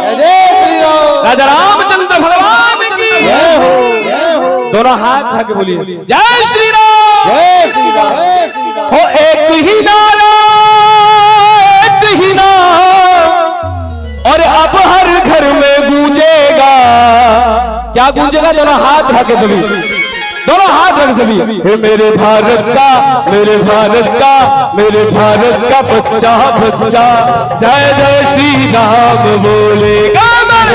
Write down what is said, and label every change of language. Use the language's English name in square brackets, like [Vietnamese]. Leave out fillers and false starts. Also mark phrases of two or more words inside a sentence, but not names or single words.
[Hindi] जय श्री राम राजा रामचंद्र भगवान की जय हो दोनों हाथ उठा के बोलिए जय श्री राम जय श्री राम जय श्री राम हो एक ही नारा एक ही नाम और अब हर घर में गूंजेगा क्या गूंजेगा दोनों हाथ उठा के सभी दोनों हाथ रख सभी हे मेरे भारत का मेरे भारत का मेरे भारत का बच्चा बच्चा जय जय श्री राम बोलेगा मेरे